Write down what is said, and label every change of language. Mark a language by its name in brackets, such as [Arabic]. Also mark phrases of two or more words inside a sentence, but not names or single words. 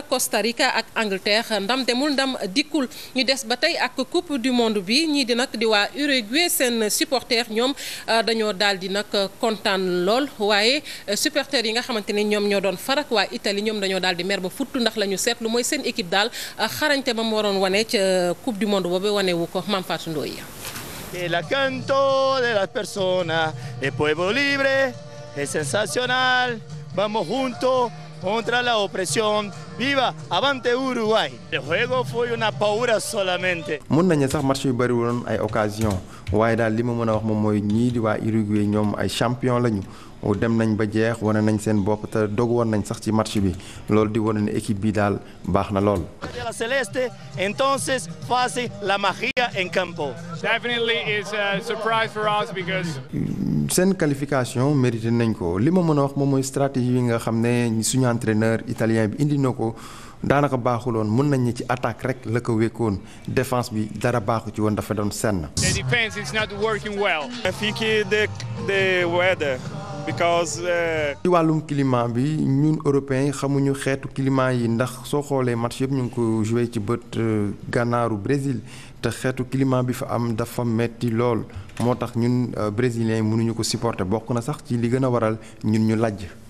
[Wolof] Costa Rica ak Angleterre ndam demul ndam dikkul ñu des ba tey ak [French] coupe du monde [Wolof] bi ñii di nag di waa Uruguay seen supporter ñoom dañoo daal di nag kontaan lool waaye supporter yi nga xamante ni ñoom ñoo doon farak waa Italie ñoom dañoo daal di mer ba futtu ndax la ñu seetlu mooy seen équipe daal xarañte ba mu waroon wane ca [French] coupe du monde [Wolof] boobu wane wu ko Mame Fatou Ndoye. [Spanish] El canto de las personas, el pueblo libre, es sensacional, vamos juntos contra la opresión, viva, avante Uruguay. El juego fue una paura solamente. [Wolof] Mën nañu sax match yu bari woon ay occasion waaye daal li ma mën a wax moom mooy ñii di waa Uruguay ñoom ay champion lañu dem nañ ba jeex wane nañ seen bopp te dogu woon nañ sax ci match bi loolu di wane ne équipe bi daal baax na lool. [Spanish] De la celeste, entonces fase la magia en campo. [English] Definitely is a surprise for us because [Wolof] seen qualification mérité nañ ko li ma mën a wax moom mooy stratégie yi nga xam ne suñu [French] entraîneur italien [Wolof] bi indi na ko daanaka baaxuloon mën nañ ne ci attaque rek la ko wékkoon défense bi dara baaxu ci woon dafa doon senn. [English] The defense is not working well. I think the weather because. [Wolof] ci wàllum climat bi ñun européens yi xamuñu xeetu climat yi ndax soo xoolee match yëpp ñu ngi ko joué ci bët gànnaaru Brésil te xeetu climat bi fa am dafa metti lool moo tax ñun brésiliens yi mënuñu ko supporter bokk na sax ci li gën a waral ñun ñu lajj.